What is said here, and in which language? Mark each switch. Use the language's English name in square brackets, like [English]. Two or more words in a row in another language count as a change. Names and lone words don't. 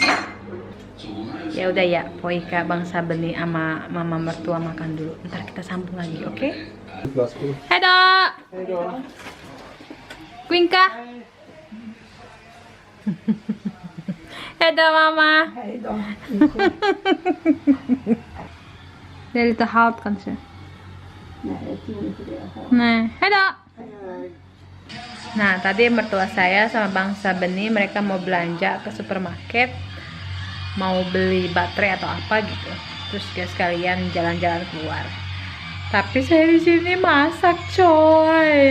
[Indonesian] Ya udah ya, Poika, Bang Sabeni sama mama mertua makan dulu. Ntar kita sambung lagi, oke? [Swedish] Okay? Hei dok. Quinka. Hei dok mama. Det är lite halt kanske. Nej, hei dok. [Indonesian] Nah, tadi mertua saya sama Bang Sabeni mereka mau belanja ke supermarket, mau beli baterai atau apa gitu. Terus dia sekalian jalan-jalan keluar. Tapi saya di sini masak, coy.